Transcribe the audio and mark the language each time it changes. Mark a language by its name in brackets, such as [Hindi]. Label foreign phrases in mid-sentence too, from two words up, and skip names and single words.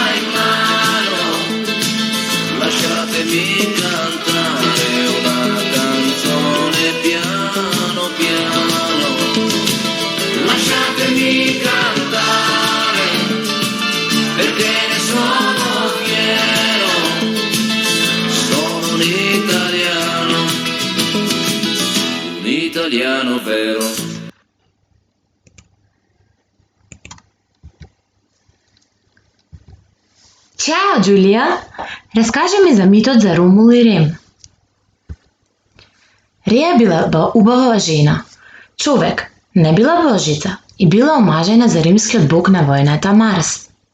[Italian] in mano, lasciatemi cantare una canzone piano piano, lasciatemi cantare perché ne sono fiero, sono un italiano vero. [Macedonian] Чао, Џулија! Раскажи ми за митот за Ромул и Рем. Реја била убава жена. Човек, не била божица и била омажена за римскиот бог на војната Марс.